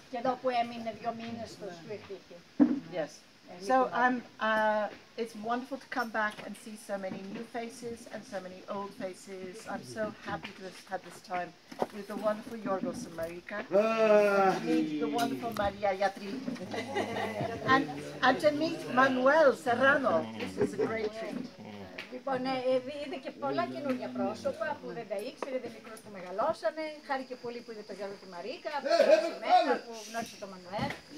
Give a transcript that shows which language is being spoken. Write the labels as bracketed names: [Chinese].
[Greek] Και εδώ που έμεινε 2 μήνες στο Σπίτι. [English] Yes. So it's wonderful to come back and see so many new faces and so many old faces. I'm so happy to have had this time with the wonderful Yorgos and Marika, meet the wonderful Maria Yatri, and to meet Manuel Serrano. This is a great treat. [Greek] Λοιπόν, είδε και πολλά καινούργια πρόσωπα που δεν τα ήξερε, δεν μικρούς που μεγαλώσανε. Χάρηκε πολύ που είδε το Γιώργο τη Μαρίκα, που γνώρισε εμένα, που γνώρισε τον Μανουέλ.